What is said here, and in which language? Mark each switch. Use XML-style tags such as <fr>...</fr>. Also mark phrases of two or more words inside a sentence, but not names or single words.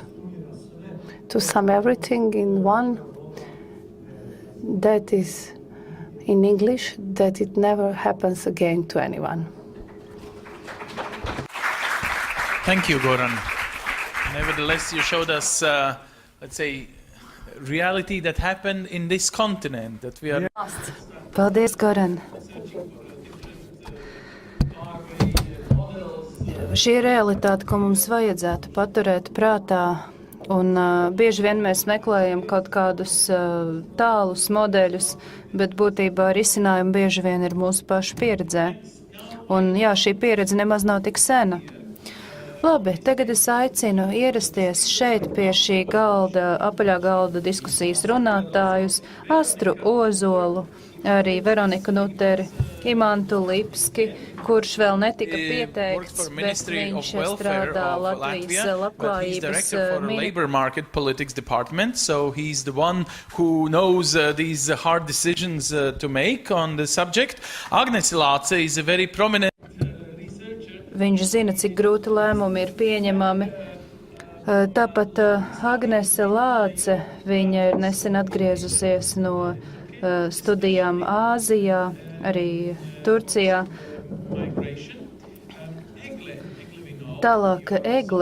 <en>To sum everything in one, that is in English, that it never happens again to anyone. Thank you, Gordan. Nevertheless, you showed us, let's say, reality that happened in this continent, that we are...</en> <lv>Paldies, Gordan. Šī ir realitāte, ko mums vajadzētu paturēt prātā, un bieži vien mēs meklējam kaut kādus tālus modeļus, bet būtībā risinājumi bieži vien ir mūsu pašu pieredzē. Un jā, šī pieredze nemaz nav tik sena. Labi, tagad es aicinu ierasties šeit pie šī galda, apaļā galda diskusijas runātājus, Astru Ozolu, arī Veroniku Nuteri, Imantu Lipski, kurš vēl netika pieteikts, bet viņš strādā Latvijas labklājības</lv> <en>Labor Market Politics Department, so he's the one who knows these hard decisions to make on the subject. Agnes Lāce is a very prominent...</en> <lv>Viņš zina, cik grūti lēmumi ir pieņemami. Tāpat Agnese Lāce, viņa ir nesen atgriezusies no studijām Āzijā, arī Turcijā. Tālāk Egle.</lv>